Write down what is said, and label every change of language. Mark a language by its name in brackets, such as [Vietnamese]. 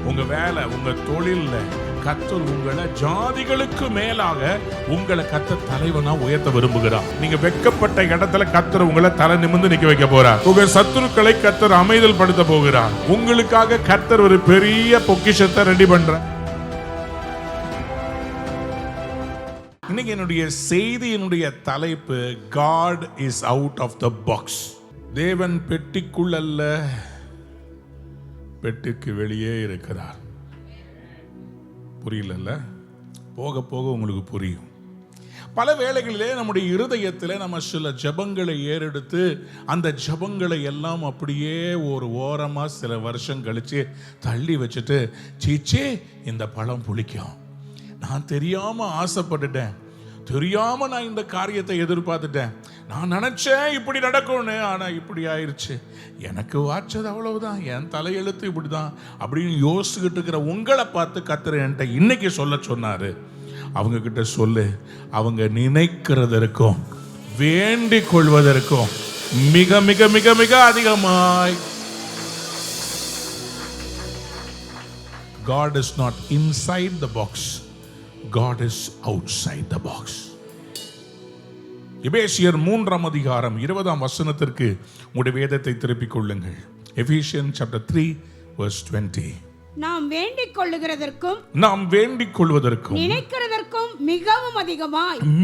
[Tamil] வேலை, உங்க தொழில்ல கர்த்தர் உங்களை ஜாதிகளுக்கு மேலாக உங்களை கர்த்தர் தலைவனா உயர்த்த விரும்புகிறார். நீங்க வெட்கப்பட்ட இடத்துல கர்த்தர் உங்களை தலை நிமிர்ந்து நிக்க வைக்க போறார். உங்க சத்துருக்களை கர்த்தர் அமைதல் படுத்த போகிறார். உங்களுக்காக கர்த்தர் ஒரு பெரிய பொக்கிஷத்தை ரெடி பண்றார். இன்னைக்கு என்னுடைய செய்தியினுடைய தலைப்பு [English] God is out of the box. [Tamil] தேவன் பெட்டிக்குள் அல்ல, பெட்டிக்கு வெளியே இருக்கிறார். புரியல? போக போக உங்களுக்கு புரியும். பல வேளைகளிலே நம்முடைய இருதயத்தில் நம்ம சில ஜெபங்களை ஏறெடுத்து அந்த ஜெபங்களை எல்லாம் அப்படியே ஒரு ஓரமா சில வருஷம் கழிச்சு தள்ளி வச்சுட்டு, சீச்சே இந்த பழம் புளிக்கும், நான் தெரியாம ஆசைப்பட்டுட்டேன், தெரியாம நான் இந்த காரியத்தை எதிர்பார்த்துட்டேன், நான் நினைச்சேன் இப்படி நடக்கும்னு, ஆனா இப்படி ஆயிடுச்சு, எனக்கு வாச்சது அவ்வளவுதான், என் தலையெழுத்து இப்படிதான் அப்படின்னு யோசிச்சுக்கிட்டு இருக்கிற உங்களை பார்த்து கர்த்தர் என்கிட்ட இன்னைக்கு சொல்ல சொன்னாரு. அவங்க கிட்ட சொல்லு, அவங்க நினைக்கிறதற்கும் வேண்டிக் கொள்வதற்கும் மிக மிக மிக மிக அதிகமாய். [English] God is not inside the box, God is outside the box. [Tamil] எபேசியர் 3:20 உங்களுடைய வேதத்தை திருப்பிக் கொள்ளுங்கள். [English] Ephesians chapter 3:20. [Tamil] நாம் வேண்டிக் கொள்ளுகிறதற்கும் நினைக்கிறதற்கும் மிகவும் அதிகமாய்